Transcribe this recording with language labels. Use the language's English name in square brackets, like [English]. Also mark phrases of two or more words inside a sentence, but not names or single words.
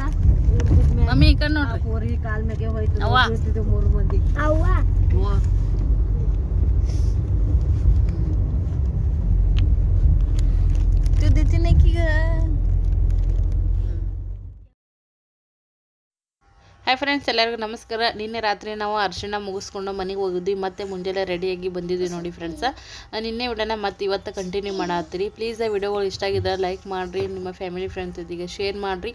[Kannada] ಮಮ್ಮಿ ಈ ಕಡೆ ನೋಡ್ರಿ ಪೋರಿ ಕಾಲ್ ಮೇಲೆ ಹೋಯ್ತು ಮೂರು ಮಂದಿ ಅವ್ವ [Hindi] तू देते नहीं की [English] Hi friends [Kannada] ಎಲ್ಲರಿಗೂ ನಮಸ್ಕಾರ. ನಿನ್ನೆ ರಾತ್ರಿ ನಾವು ಅರಿಶಿಣ ಮುಗಿಸ್ಕೊಂಡು ಮನೆಗೆ ಹೋಗಿದ್ವಿ ಮತ್ತೆ ಮುಂಜಾನೆ ರೆಡಿಯಾಗಿ ಬಂದಿದ್ವಿ ನೋಡಿ ಫ್ರೆಂಡ್ಸ. ನಿನ್ನೆ ವಿಡಿಯೋನ ಮತ್ತೆ ಇವತ್ತು ಕಂಟಿನ್ಯೂ ಮಾಡತ್ತೀರಿ. ಪ್ಲೀಸ್ ಆ ವಿಡಿಯೋಗಳು ಇಷ್ಟ ಆಗಿದ್ರೆ ಲೈಕ್ ಮಾಡಿರಿ, ನಿಮ್ಮ [English] family friends [Kannada] ಜೊತೆಗೆ ಶೇರ್ ಮಾಡಿರಿ.